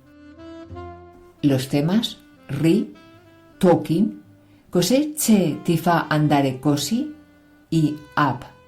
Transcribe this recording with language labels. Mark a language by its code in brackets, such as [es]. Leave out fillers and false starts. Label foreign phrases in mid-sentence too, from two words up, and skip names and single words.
[es] Los temas Ri, Talking, Cos'è che ti fa andare così y Up.